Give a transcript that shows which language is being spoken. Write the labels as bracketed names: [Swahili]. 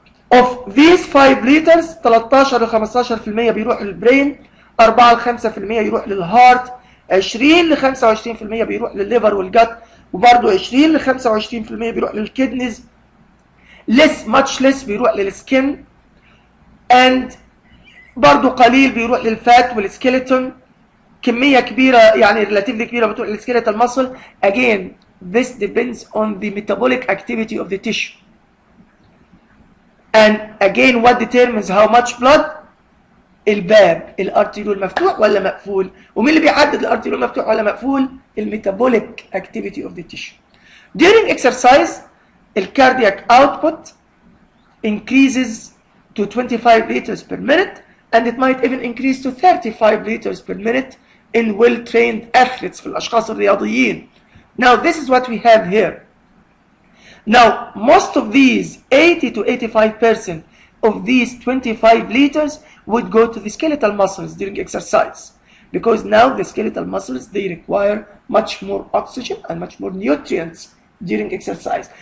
[English] Of these 5 liters [Arabic] 13 ل 15% بيروح للبرين، 4 ل 5% يروح للهارت، 20 ل 25% بيروح للليفر والجت، وبرضه 20 ل 25% بيروح للكدنيز، [English] much less [Arabic] بيروح للسكين، and برضه قليل بيروح للفات والسكيلتون، كمية كبيرة يعني [English] relatively [Arabic] كبيرة بتروح للسكيلتال muscle. [English] Again this depends on the metabolic activity of the tissue. And again what determines how much blood؟ [Arabic] الباب، الارتيريول مفتوح ولا مقفول؟ ومين اللي بيحدد الارتيريول مفتوح ولا مقفول؟ الميتابوليك [English] activity of the tissue. During exercise the cardiac output increases to 25 liters per minute and it might even increase to 35 liters per minute in well-trained athletes [Arabic] في الأشخاص الرياضيين. [English] Now this is what we have here. Now most of these 80 to 85% of these 25 liters would go to the skeletal muscles during exercise because now the skeletal muscles they require much more oxygen and much more nutrients during exercise.